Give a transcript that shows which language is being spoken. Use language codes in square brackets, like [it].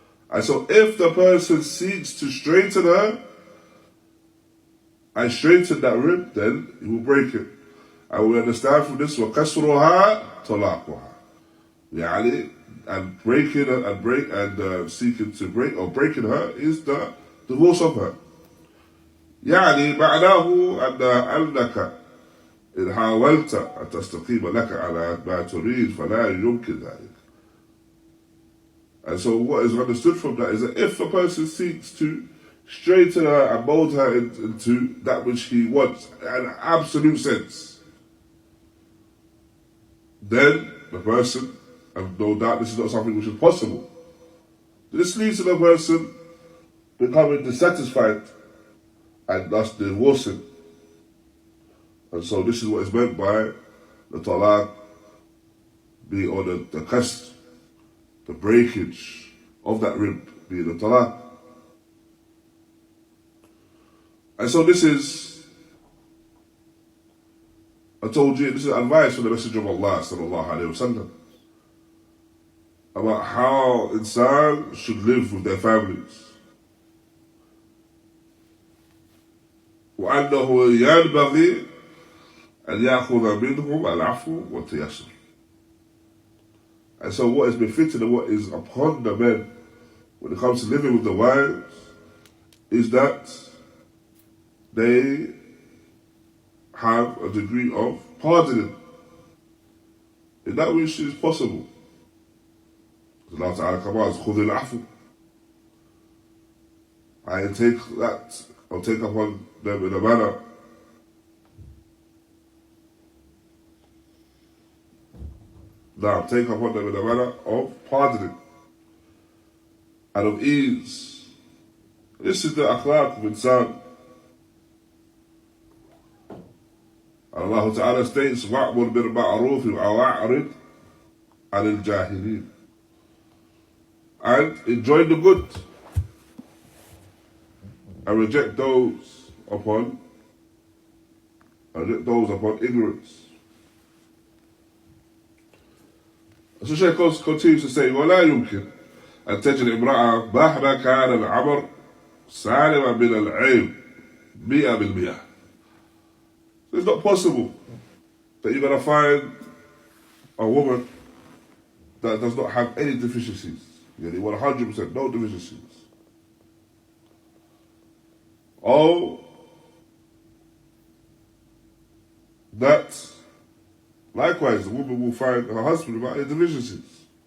[en] And so if the person seeks to straighten her and straighten that rib, then he will break it. And we understand from this, [ar] وَكَسْرُهَا طَلَاقُهَا. يعني, [en] and breaking and seeking to break or breaking her is the divorce of her. [ar] يعني معناه أنك إن حاولت أن تستقيم لك على ما تريد فلا يمكن ذلك. [en] And so what is understood from that is that if a person seeks to straighten her and mold her into that which he wants, in an absolute sense, then the person, and no doubt this is not something which is possible, this leads to the person becoming dissatisfied and thus divorcing. And so this is what is meant by the talaq being, or the qasd, the breakage of that rib being the talaq. And so this is, I told you, this is advice from the Messenger of Allah sallallahu alayhi wa sallam about how insan should live with their families. [ar] وأنه ينبغي أن يأخذ منهم العفو والتيسر. [en] And so what is befitting and what is upon the men when it comes to living with the wives is that they have a degree of pardoning in that which is possible. Allah Ta'ala commands, [ar] خُذِ الْعَفْوِ. [en] I take that, I'll take upon them in a manner of pardoning and of ease. This is the akhlaq of insan. Allah Ta'ala states, [ar] وَأْمُرْ بِالْمَعْرُوفِ وَأَعْرِضْ عَنِ الْجَاهِلِينَ. [en] And enjoy the good and reject those upon ignorance. So Shaykh continues to say, [ar] وَلَا يُمْكِنْ أن تجد امرأة مهما كان العمر سالما من العيب 100%. [en] It's not possible that you're going to find a woman that does not have any deficiencies. 100%, no deficiencies. Or that likewise the woman will find her husband without any deficiencies.